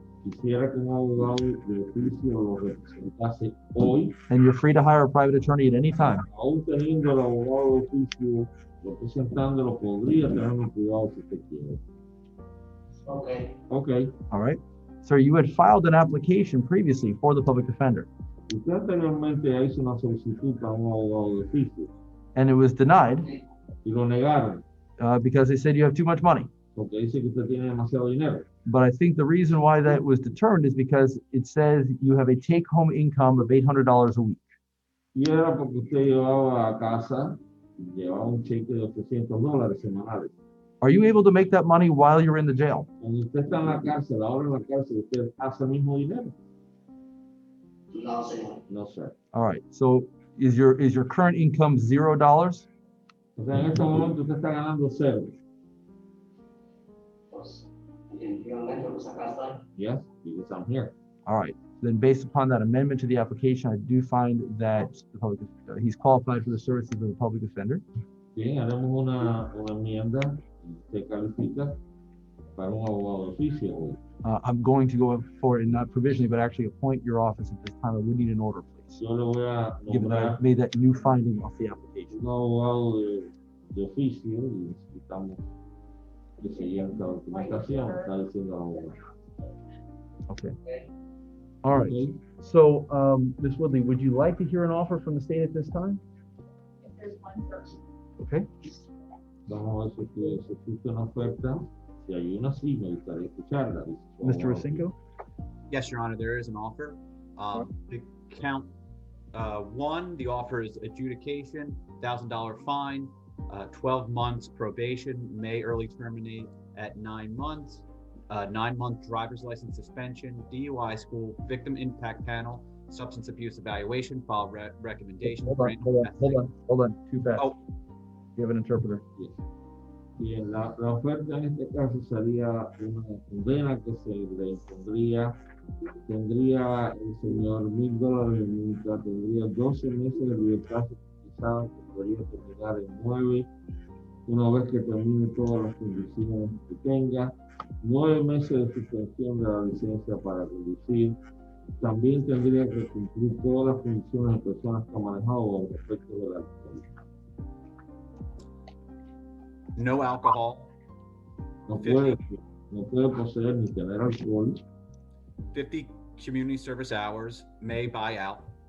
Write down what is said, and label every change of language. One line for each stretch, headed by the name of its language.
Spanish: Quisiera que un abogado de oficio lo representase hoy.
English: And you're free to hire a private attorney at any time.
Spanish: Aún teniendo el abogado de oficio representándolo, podría tener un privado si usted quiere.
English: Okay. Okay. All right. Sir, you had filed an application previously for the public defender.
Spanish: Usted anteriormente hizo una solicitud para un abogado de oficio.
English: And it was denied
Spanish: Y lo negaron.
English: Because they said you have too much money.
Spanish: Porque dice que usted tiene demasiado dinero.
English: But I think the reason why that was determined is because it says you have a take-home income of $800 a week.
Spanish: Y era porque usted llevaba a casa, llevaba un cheque de $800 semanales.
English: Are you able to make that money while you're in the jail?
Spanish: Cuando usted está en la cárcel, ahora en la cárcel, ¿usted hace el mismo dinero? No, señor.
English: No, sir. All right. So is your current income $0?
Spanish: O sea, en este momento usted está ganando cero. Pues, definitivamente, pues acá está.
English: Yes, because I'm here. All right. Then based upon that amendment to the application, I do find that he's qualified for the services of the public defender.
Spanish: Bien, haremos una enmienda y usted califica para un abogado de oficio.
English: I'm going to go for it, not provisionally, but actually appoint your office at this time. I would need an order, please.
Spanish: Yo le voy a
English: Given that
Spanish: nombrar
English: I've made that new finding off the application.
Spanish: un abogado de oficio y necesitamos que se llene la documentación, está diciendo el abogado.
English: Okay. All right. Okay. So, Ms. Woodley, would you like to hear an offer from the state at this time? If there's one first. Okay.
Spanish: Vamos a ver si existe una oferta. Si hay una, sí, me gustaría escucharla.
English: Mr. Racinko? Yes, Your Honor, there is an offer. The count one, the offer is adjudication, $1,000 fine, 12 months probation, may early terminate at 9 months, 9-month driver's license suspension, DUI school, victim impact panel, substance abuse evaluation, file recommendation. Hold on, too fast. Oh. You have an interpreter. Yes.
Spanish: Bien, la oferta en este caso sería una condena que se le impondría. Tendría el señor $1,000 de multa, tendría 12 meses de libertad garantizada que podría terminar en 9, una vez que termine todas las condiciones que tenga, 9 meses de suspensión de la licencia para conducir. También tendría que cumplir todas las condiciones de personas que han manejado al respecto de la alcohol. No alcohol. No puede poseer ni tener alcohol.
English: 50 community service hours, may buy out.